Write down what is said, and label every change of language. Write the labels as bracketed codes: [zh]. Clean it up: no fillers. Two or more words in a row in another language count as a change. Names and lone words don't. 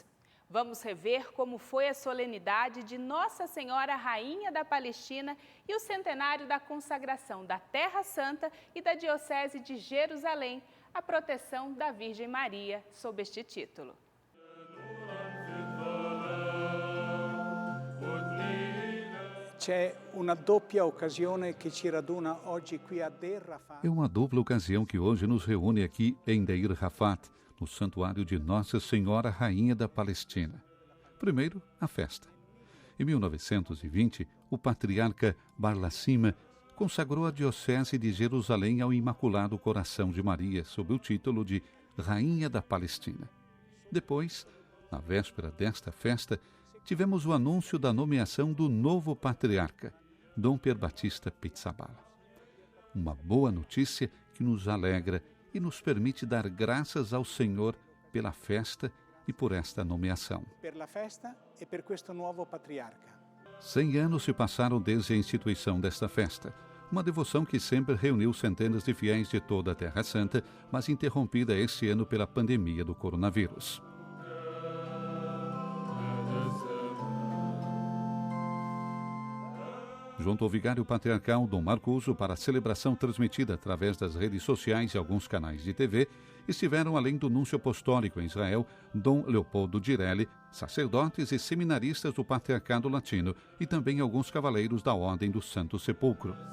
[pt] Vamos rever como foi a solenidade de Nossa Senhora Rainha da Palestina e o centenário da consagração da Terra Santa e da Diocese de Jerusalém, a proteção da Virgem Maria, sob este título. [it] C'è una doppia occasione che ci raduna oggi qui a Deir Rafat. [pt] É uma dupla ocasião que hoje nos reúne aqui em Deir Rafat, no santuário de Nossa Senhora Rainha da Palestina. Primeiro, a festa. Em 1920, o patriarca Barlassima consagrou a Diocese de Jerusalém ao Imaculado Coração de Maria, sob o título de Rainha da Palestina. Depois, na véspera desta festa, tivemos o anúncio da nomeação do novo patriarca, Dom Pier Batista Pizzaballa. Uma boa notícia que nos alegra e nos permite dar graças ao Senhor pela festa e por esta nomeação. [it] Per la festa e per questo nuovo patriarca. [pt] 100 anos se passaram desde a instituição desta festa, uma devoção que sempre reuniu centenas de fiéis de toda a Terra Santa, mas interrompida este ano pela pandemia do coronavírus. Junto ao vigário patriarcal Dom Marcuso, para a celebração transmitida através das redes sociais e alguns canais de TV, estiveram, além do núncio apostólico em Israel, Dom Leopoldo Girelli, sacerdotes e seminaristas do Patriarcado Latino e também alguns cavaleiros da Ordem do Santo Sepulcro.